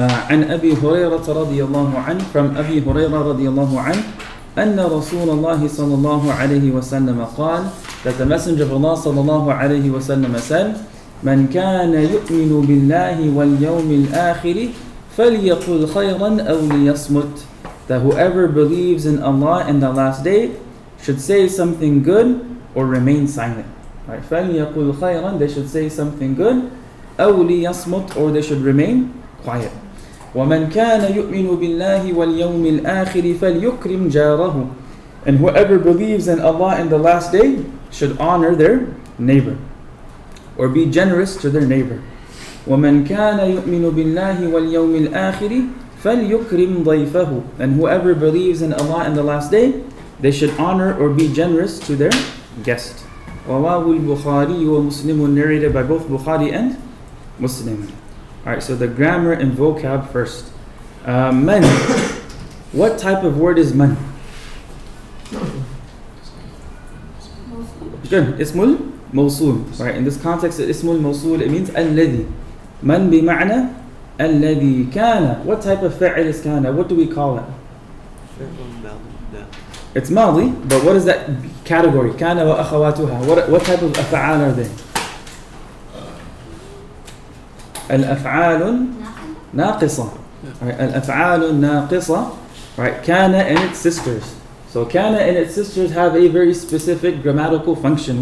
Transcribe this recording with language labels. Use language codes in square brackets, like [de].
[ar] عن أبي هريرة رضي الله عنه [en] from [ar] أبي هريرة رضي الله عنه أن رسول الله صلى الله عليه وسلم قال [en] that the messenger of Allah [ar] صلى الله عليه وسلم [en] said [ar] من كان يؤمن بالله واليوم الآخر فليقل خيرا أو ليصمت. [en] That whoever believes in Allah and the last day should say something good or remain silent. Right? [ar] فليقل خيرا, [en] they should say something good. [ar] أو ليصمت, [en] or they should remain quiet. [ar] ومن كان يؤمن بالله واليوم الآخر فليكرم جاره. [en] And whoever believes in Allah and the last day should honor their neighbor or be generous to their neighbor. [ar] ومن كان يؤمن بالله واليوم الآخر فليكرم ضيفه. [en] And whoever believes in Allah and the last day, they should honor or be generous to their guest. [ar] رواه البخاري ومسلم, [en] narrated by both Bukhari and Muslim. Alright, so the grammar and vocab first. Man. What type of word is man? Good. Ismul Mawsul. Right, in this context, Ismul Mawsul, it means الذي. [ar] Man بمعنى الذي كان. [en] What type of فعل is كان? What do we call it? It's ماضي, but what is that category? [ar] كان وأخواتها. [en] What type of أفعال are they? [ar] الأفعال ناقصة. Right, الأفعال الناقصة. [en] Right, كان and its sisters. So كان and its sisters have a very specific grammatical function.